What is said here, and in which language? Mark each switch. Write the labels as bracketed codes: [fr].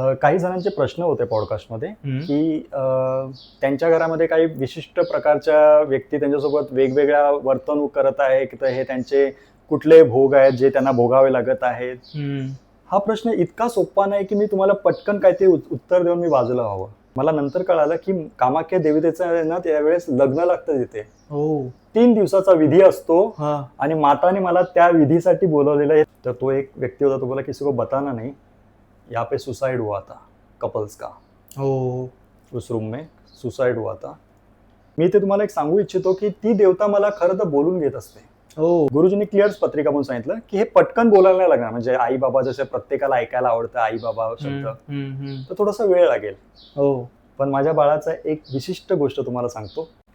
[mr] काही जणांचे प्रश्न होते पॉडकास्टमध्ये की त्यांच्या घरामध्ये काही विशिष्ट प्रकारच्या व्यक्ती त्यांच्यासोबत वेगवेगळ्या वर्तणूक करत आहे की हे त्यांचे कुठले भोग आहेत जे त्यांना भोगावे लागत आहेत. हा प्रश्न इतका सोपा नाही की मी तुम्हाला पटकन काय ते उत्तर देऊन मी बाजूला व्हावं. मला नंतर कळालं की कामाख्या देवतेचं ना त्यावेळेस लग्न लागतं तिथे. 3 दिवसाचा विधी असतो आणि माताने मला त्या विधीसाठी बोलवलेलं आहे. तर तो एक व्यक्ती होता, तो बोला [hi] किसी को बताना नहीं, यहाँ पे सुसाइड हुआ था कपल्स का. उस रूम में सुसाइड हुआ था. [mr] मी ते तुम्हाला एक सांगू इच्छितो की ती देवता मला खरं तर बोलून घेत असते. गुरुजींनी क्लिअर पत्रिका म्हणून सांगितलं की हे पटकन बोलायला नाही लागणार. म्हणजे आई बाबा जसे प्रत्येकाला ऐकायला आवडतं आई बाबा शब्द, तर थोडासा वेळ लागेल. पण माझ्या बाळाचा एक विशिष्ट गोष्ट तुम्हाला सांगतो.